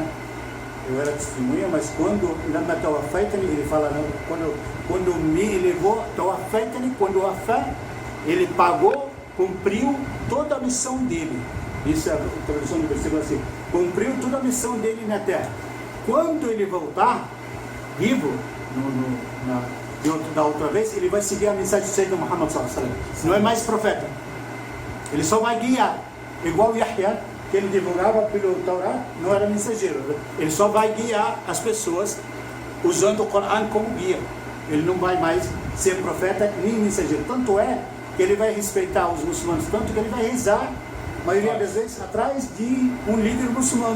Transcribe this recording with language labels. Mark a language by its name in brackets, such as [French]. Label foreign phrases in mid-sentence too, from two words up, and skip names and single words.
[Portuguese] Eu era testemunha, mas quando ele fala, quando me elevou, quando ele pagou, cumpriu toda a missão dele. Isso é a tradução do versículo assim: cumpriu toda a missão dele na terra. Quando ele voltar vivo, da outra vez, ele vai seguir a mensagem de Sayyidina Muhammad [Arabic] صلى الله عليه وسلم. [Portuguese] Não é mais profeta, ele só vai guiar, igual Yahya, que ele divulgava pelo Torá, não era mensageiro. Ele só vai guiar as pessoas usando o Corão como guia. Ele não vai mais ser profeta nem mensageiro. Tanto é que ele vai respeitar os muçulmanos, tanto que ele vai rezar, a maioria das vezes, atrás de um líder muçulmano.